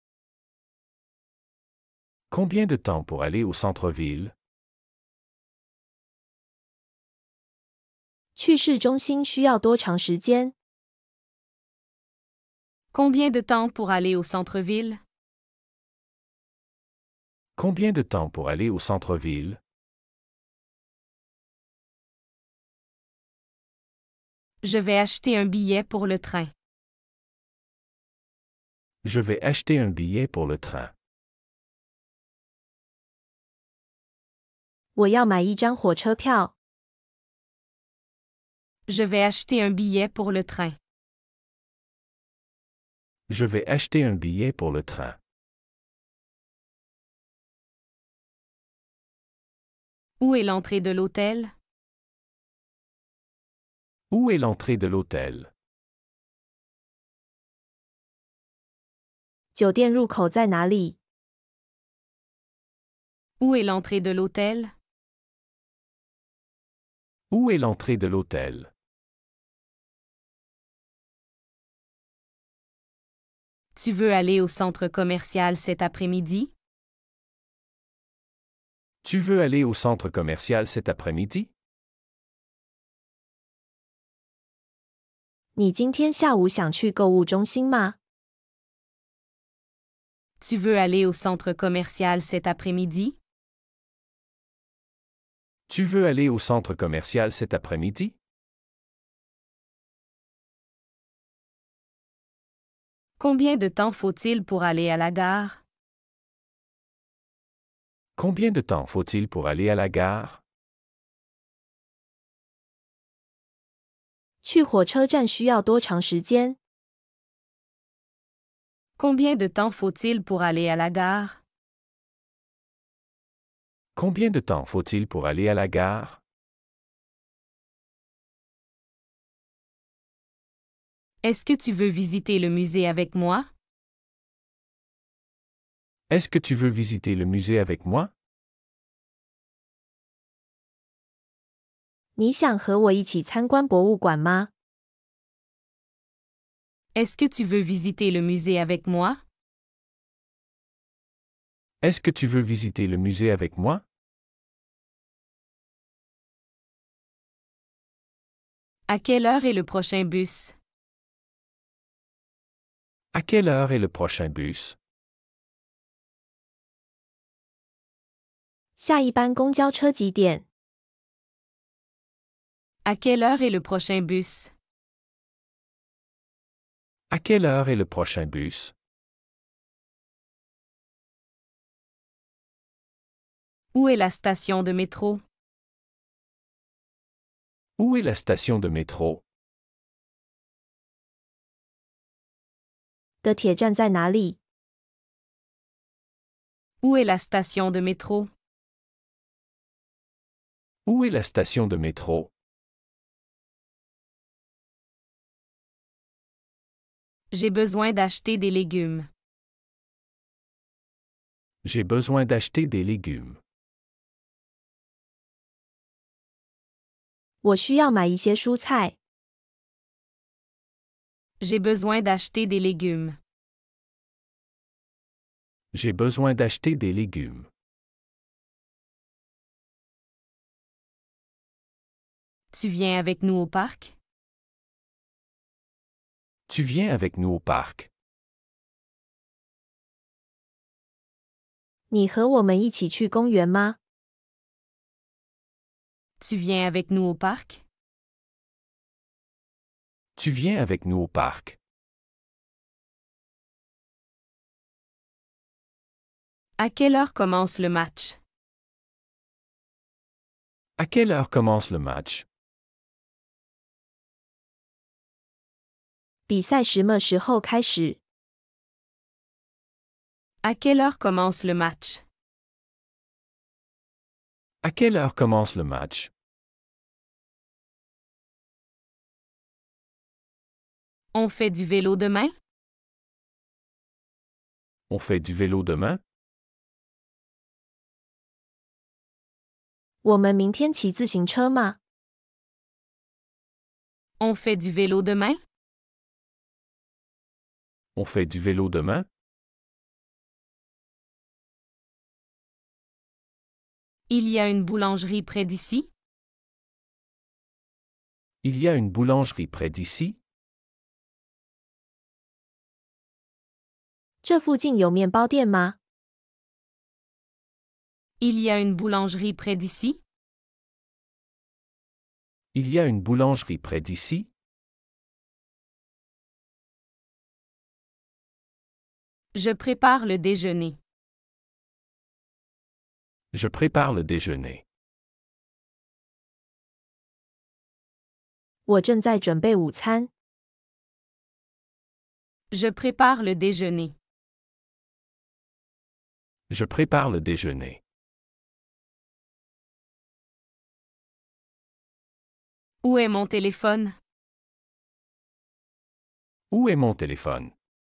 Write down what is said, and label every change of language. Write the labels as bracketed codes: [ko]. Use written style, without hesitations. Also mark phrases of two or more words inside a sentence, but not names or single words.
[fr] Combien de temps pour aller au centre-ville? [zh] 去市中心需要多长时间？ [fr] Combien de temps pour aller au centre-ville? Combien de temps pour aller au centre-ville? Je vais acheter un billet pour le train. Je vais acheter un billet pour le train. [zh] 我要买一张火车票。 [fr] Je vais acheter un billet pour le train. Je vais acheter un billet pour le train. Où est l'entrée de l'hôtel? Où est l'entrée de l'hôtel? [zh] 酒店入口在哪里？ [fr] Où est l'entrée de l'hôtel? Où est l'entrée de l'hôtel? Tu veux aller au centre commercial cet après-midi? Tu veux aller au centre commercial cet après-midi? [zh] 你今天下午想去购物中心吗？ [fr] Tu veux aller au centre commercial cet après-midi? Tu veux aller au centre commercial cet après-midi? Combien de temps faut-il pour aller à la gare? Combien de temps faut-il pour aller à la gare? [zh] 去火车站需要多长时间？ [fr] Combien de temps faut-il pour aller à la gare? Combien de temps faut-il pour aller à la gare? Est-ce que tu veux visiter le musée avec moi? Est-ce que tu veux visiter le musée avec moi? [zh] 你想和我一起参观博物馆吗？ [fr] Est-ce que tu veux visiter le musée avec moi? Est-ce que tu veux visiter le musée avec moi? À quelle heure est le prochain bus? À quelle heure est le prochain bus? [zh] 下一班公交车几点？ [fr] À quelle heure est le prochain bus? À quelle heure est le prochain bus? Où est la station de métro? Où est la station de métro? [zh] 的铁站在哪里？ [fr] Où est la station de métro? Où est la station de métro? J'ai besoin d'acheter des légumes. J'ai besoin d'acheter des légumes. [zh] 我需要买一些蔬菜。 [fr] J'ai besoin d'acheter des légumes. J'ai besoin d'acheter des légumes. Tu viens avec nous au parc? Tu viens avec nous au parc. [zh] 你和我们一起去公园吗？ [fr] Tu viens avec nous au parc? Tu viens avec nous au parc. À quelle heure commence le match? À quelle heure commence le match? [zh] 比赛什么时候开始？ [fr] À quelle heure commence le match? À quelle heure commence le match? On fait du vélo demain? On fait du vélo demain? [zh] 我们明天骑自行车吗？ [fr] On fait du vélo demain? On fait du vélo demain? Il y a une boulangerie près d'ici? Il y a une boulangerie près d'ici? [zh] 这附近有面包店吗？ [fr] Il y a une boulangerie près d'ici? Il y a une boulangerie près d'ici? Je prépare le déjeuner. Je prépare le déjeuner. [zh] 我正在准备午餐。 [fr] Je prépare le déjeuner. Je prépare le déjeuner. Où est mon téléphone? Où est mon téléphone?